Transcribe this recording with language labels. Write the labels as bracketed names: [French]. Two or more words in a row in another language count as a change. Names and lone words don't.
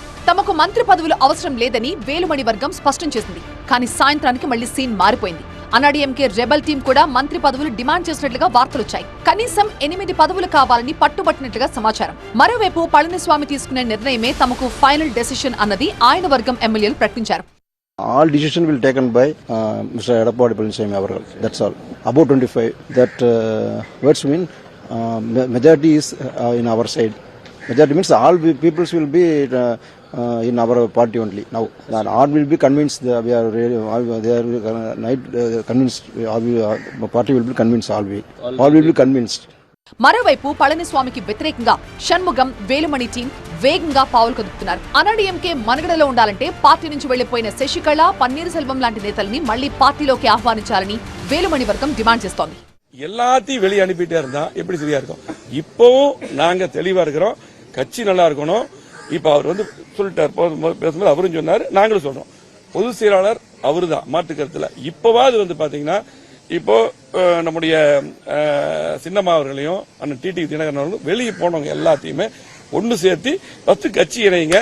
[Telugu] తమకు మంత్రి పదవులు అవసరం లేదని వేలుమణి వర్గం స్పష్టం చేసింది. కానీ సాయంత్రానికి మళ్లీ సీన్ మారిపోయింది. అన్నాడీఎంకే రెబల్ టీం కూడా మంత్రి పదవులు డిమాండ్ చేసినట్లుగా వార్తలొచ్చాయి. కనీసం 8 పదవులు కావాలని పట్టుబట్టినట్లుగా సమాచారం. మరోవైపు పళనిస్వామి తీసుకునే నిర్ణయమే తమకు [English] final decision [Telugu] అన్నది ఆయన వర్గం ఎమ్మెల్యేలు ప్రకటించారు. [English] All decision will taken by Mr. Edappadi Palaniswamy Avargal. That's all. About 25. That words mean majority is in our side. Majority means all peoples will be in our party only. Now, all will be convinced. We are really, they are convinced. Party will be convinced. All will be convinced. [Telugu] మరోవైపు పళనిస్వామికి వ్యతిరేకంగా షణ్ముగం వేలుమణి టీం వేగంగా పావులు కదుపుతున్నారు. అన్నాడీఎంకే మనుగడలో ఉండాలంటే పార్టీ నుంచి వెళ్లిపోయిన శశికళ, పన్నీర్ సెల్వం లాంటి నేతల్ని మళ్లీ పార్టీలోకి ఆహ్వానించాలని వేలుమణి వర్గం డిమాండ్ చేస్తోంది. [Tamil] எல்லாத்தையும் வெளியே அனுப்பிட்டே இருந்தா எப்படி சரியா இருக்கும்? இப்பவும் நாங்க தெளிவா இருக்கிறோம், கட்சி நல்லா இருக்கணும். இப்ப அவர் சொல்லிட்டார், பேசும்போது அவரும் சொன்னாரு, நாங்களும் சொல்றோம். பொதுச் செயலாளர் அவருதான், மாற்று கருத்துல. இப்பவாது பாத்தீங்கன்னா இப்போ நம்முடைய சின்னம்மா அவர்களையும் அண்ணன் டிடி தினகரன் அவர்களும் வெளியே போனவங்க எல்லாத்தையுமே ஒன்னு சேர்த்து 10 கட்சி இணைங்க.